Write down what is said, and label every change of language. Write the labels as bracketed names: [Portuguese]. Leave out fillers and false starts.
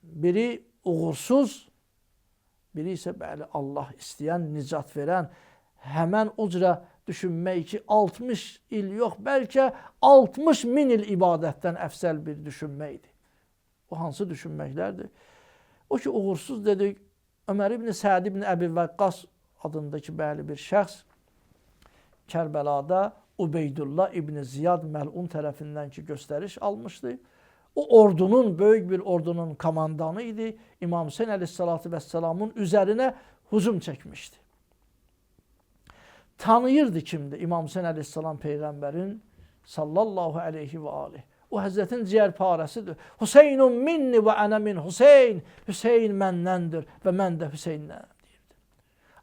[Azerbaijani] Biri uğursuz, biri isə bəli, Allah istəyən, nicat verən, həmən o cürə düşünmək ki, 60 il yox, bəlkə 60 min il ibadətdən əfsəl bir düşünməkdir. O hansı düşünməklərdir? O ki, uğursuz dedik, Ömər ibn Səd ibn Əbi Vəqqas adındakı bəli bir şəxs Kərbəlada Ubeydullah ibn Ziyad məlun tərəfindən ki, göstəriş almışdı. O ordunun, böyük bir ordunun komandanı idi. İmam Hüseyn əleyhissalatu vəssalamın üzərinə hücum çəkmişdi. Tanıyırdı kimdir? İmam Hüseyn əleyhissalam Peyğəmbərin sallallahu aleyhi və aleyh. O Həzrətin ciyərparəsidir. [Arabic] Hüseynun minni və ənə min Hüseyn. [Azerbaijani] Hüseyn məndəndir və mən də Hüseynnənəm deyirdi.